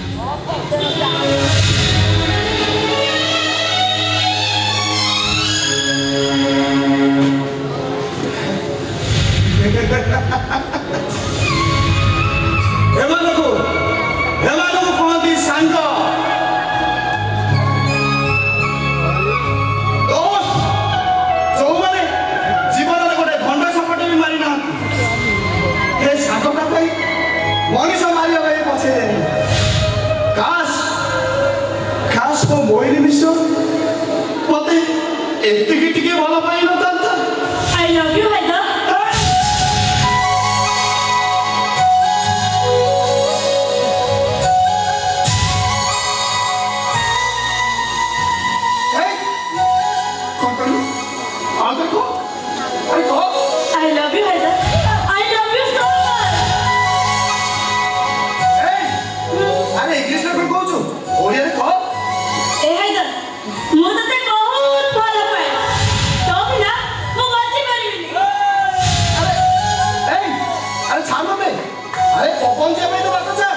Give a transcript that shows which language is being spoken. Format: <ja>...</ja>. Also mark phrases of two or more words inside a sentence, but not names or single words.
<or>ଏମାନଙ୍କୁ କହନ୍ତି ସାଙ୍ଗ, ଦୋସ୍ତ, ଯୋଉମାନେ ଜୀବନରେ ଗୋଟେ ଭଣ୍ଡ ସାପଟେ ବି ମାରି ନାହାନ୍ତି, ଏ ସାଙ୍ଗଟା ପାଇଁ ମଣିଷ ମାରିବା ପାଇଁ ପଛେଇ ଦେଲି। ଖାସ୍ ମୋ ମୋହିନୀ ବିଶ୍ଵ ମତେ ଏତିକି ଟିକେ ଭଲ ପାଇ ନଥାନ୍ତା।</or> <en>I love you, Haida. I love you, Haida. I love you so much.</en> <or>ଆରେ ଇଂଲିଶରେ କଣ କହୁଛୁ, ଓଡ଼ିଆରେ କହ। ଏ ହାଇଦର, ମୁଁ ତତେ ବହୁତ ଭଲ ପାଏ। ତୋ ବିନା ମୁଁ ବଞ୍ଚି ପାରିବିନି। ଆରେ ଛାଡ଼ ମତେ, ଆରେ ପବନ ଯିବା ପାଇଁ ତ ବାଟ ଛାଡ଼।</or>